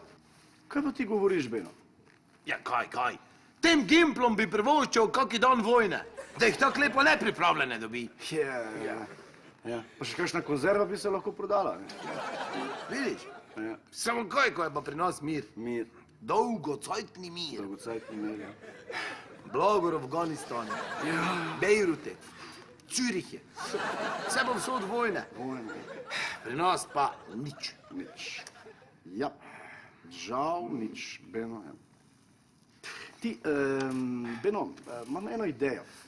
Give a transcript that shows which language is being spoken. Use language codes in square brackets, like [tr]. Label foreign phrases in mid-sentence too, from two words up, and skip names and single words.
[sl] Kaj pa ti govoriš, Beno? Ja, kaj? Tem gimplom bi privoščil kaki dan vojne, da jih tako lepo nepripravljene dobi. Ja. Pa še kakšna konzerva bi se lahko prodala, ne? Vidiš? Samo kaj, ko je pa pri nas mir. Mir. Dolgocajtni mir. Dolgocajtni mir, ja. Blagor v Afganistanu, Bejrute, Cüriche, vse bo vse od vojne. Pri nas pa nič. Ja, žal nič, Beno. Ti, Beno, imam eno idejo.